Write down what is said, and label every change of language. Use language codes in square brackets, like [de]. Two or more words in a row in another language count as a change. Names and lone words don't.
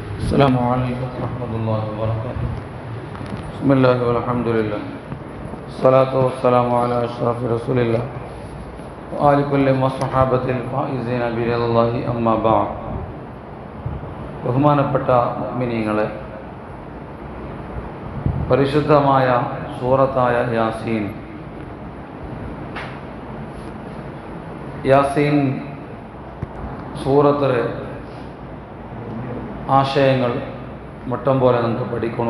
[ar] السلام عليكم ورحمة الله وبركاته. بسم الله والحمد لله الصلاة والسلام على أشرف رسول الله وآل كل وصحابة الفائزين برضا الله أما بعد. [ml] ബഹുമാനപ്പെട്ട മുഅ്മിനീങ്ങളെ, പരിശുദ്ധമായ സൂറത്തായ യാസീൻ സൂറത്തിലെ ആശയങ്ങൾ മട്ടം പോലെ നമുക്ക് പഠിക്കണം.